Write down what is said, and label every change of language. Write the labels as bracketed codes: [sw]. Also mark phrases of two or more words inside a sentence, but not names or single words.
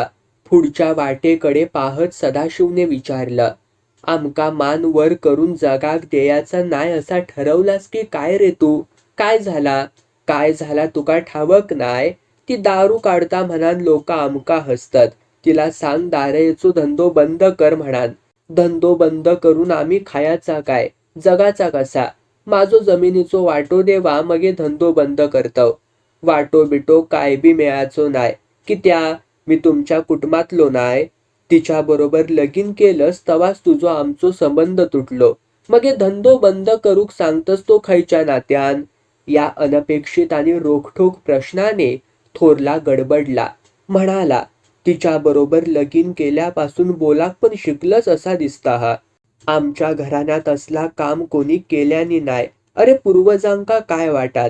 [mr] पुढच्या वाटेकडे पाहत सदाशिवने विचारलं. आमका मान वर करून जगाक द्यायचा नाही असा ठरवलास की काय रे तू? काय झाला? काय झाला तुका ठावक नाय? ती दारू काढता म्हणान लोक आमका हसतात. तिला सांग दारेचो धंदो बंद कर म्हणान. धंदो बंद करून आम्ही खायाचा काय? जगाचा कसा? माझो जमिनीचो वाटो देवा मगे धंदो बंद करतव. वाटो बिटो काय बी मिळायचो नाय. कित्या? मी तुमच्या कुटुंबातलो नाय? तिच्या बरोबर लगीन केलंस तवाच तुझो आमचो संबंध तुटलो. मगे धंदो बंद करूक सांगतस तो खयच्या नात्यान? या अनपेक्षित आणि रोखठोक प्रश्नाने थोरला गडबडला. म्हणाला, तिच्या बरोबर लगीन केल्यापासून बोलाक पण शिकलस असा दिसता हा. आमच्या घराण्यात असला काम कोणी केल्यानी नाय. अरे पूर्वजांका काय वाटात?